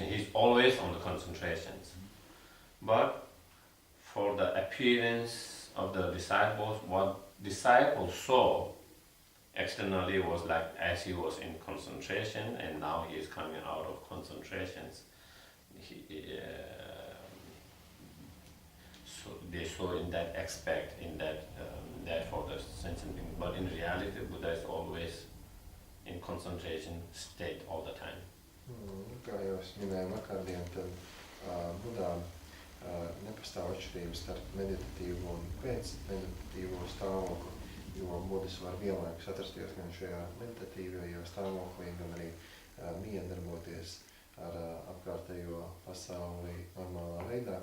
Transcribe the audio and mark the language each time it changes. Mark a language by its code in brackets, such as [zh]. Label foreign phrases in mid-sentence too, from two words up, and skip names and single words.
[en] He's always on the concentrations. But for the appearance of the disciples, what disciples saw externally was like as he was in concentration, and now he is coming out of concentrations. So they saw in that aspect, in that for the sentient being. But in reality, Buddha is always in concentration state all the time. [lv] Kā jau es minēju vakardien, tad Budām nepastāv atšķirības starp meditatīvo un pēcmeditatīvo stāvokli, jo Buddhas var vienlaikus atrasties gan šajā meditatīvajā stāvoklī, gan arī miedarboties ar apkārtējo pasauli normālā veidā.